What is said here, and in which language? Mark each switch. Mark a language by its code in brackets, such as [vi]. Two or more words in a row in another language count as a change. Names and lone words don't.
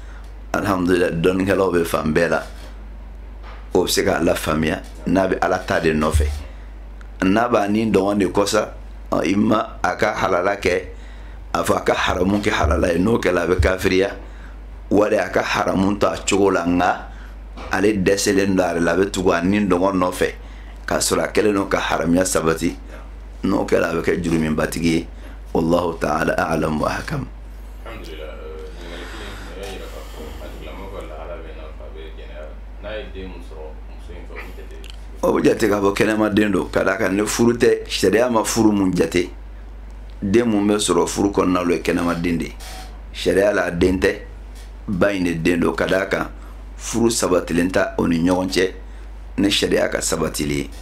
[bm] la yan alhamdulillah dɔnkɛlaw bɛ fan bɛɛ la o bɛ se k'a la faamuya n'a bɛ ala ta de nɔfɛ n'a b'a ni dɔngɔn de kɔsa i ma a ka halala kɛ a fɔ a ka haramu kɛ halala ye n'o kɛla a bɛ kafiriya wali a ka haramu ta cogo la nka ale dɛsɛlen don ale la a bɛ tugu a ni dɔngɔn nɔfɛ k'a sɔrɔ a kɛlen don ka haramuya sabati n'o kɛla a bɛ kɛ jurumibatigi ye [ar] والله تعالى أعلم وأحكم. [bm] o jate ka bɔ kɛnɛma den do ka da kan ne furu tɛ sariya ma furu mun jate den mun bɛ sɔrɔ furu kɔnɔna lo ye kɛnɛma den de sariya la den tɛ ba in de den do ka da kan furu sabatilen ta o ni ɲɔgɔn cɛ ne sariya ka sabatili ye.